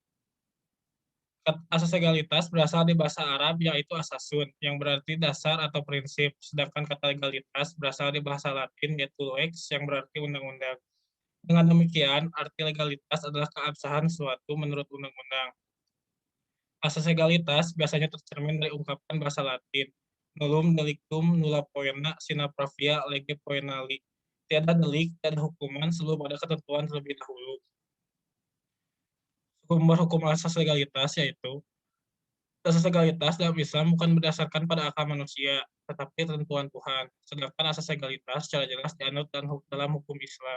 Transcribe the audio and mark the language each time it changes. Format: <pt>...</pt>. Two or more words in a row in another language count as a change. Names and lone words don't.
<id>Asas legalitas berasal dari bahasa Arab yaitu asasun, yang berarti dasar atau prinsip, sedangkan kata legalitas berasal dari bahasa Latin yaitu lex, yang berarti undang-undang. Dengan demikian, arti legalitas adalah keabsahan suatu menurut undang-undang. Asas legalitas biasanya tercermin dari ungkapan bahasa Latin,</id> <la>nullum delictum nulla poena sine pravia lege poenali.</la> <id>Tiada delik, tiada hukuman sebelum ada ketentuan terlebih dahulu. Sumber hukum asas legalitas yaitu asas legalitas dalam Islam bukan berdasarkan pada akal manusia, tetapi ketentuan Tuhan. Sedangkan asas legalitas secara jelas dianut dalam hukum Islam.</id>